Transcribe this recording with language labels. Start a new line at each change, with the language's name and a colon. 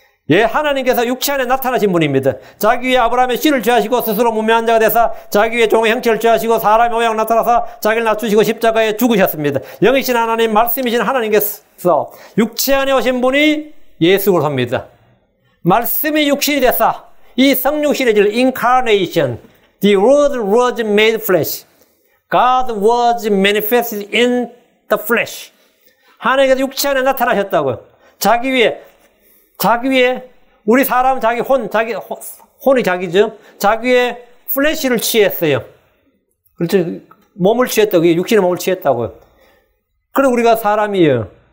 Korean: 예, 하나님께서 육체 안에 나타나신 분입니다. 자기 위에 아브라함의 씨를 취하시고 스스로 무명한 자가 되사 자기 위에 종의 형체를 취하시고 사람의 모양 나타나서 자기를 낮추시고 십자가에 죽으셨습니다. 영이신 하나님, 말씀이신 하나님께서 육체 안에 오신 분이 예수 그리스도입니다. 말씀이 육신이 되사 이 성육신의 질
English: incarnation, the word was made flesh, God was manifested in the flesh.
Korean: 하나님께서 육체 안에 나타나셨다고요. 자기 위에 우리 사람은 혼이 자기죠. 자기의 플래시를 취했어요. 그렇죠. 몸을 취했다고, 육신의 몸을 취했다고요. 그리고 우리가 사람이에요.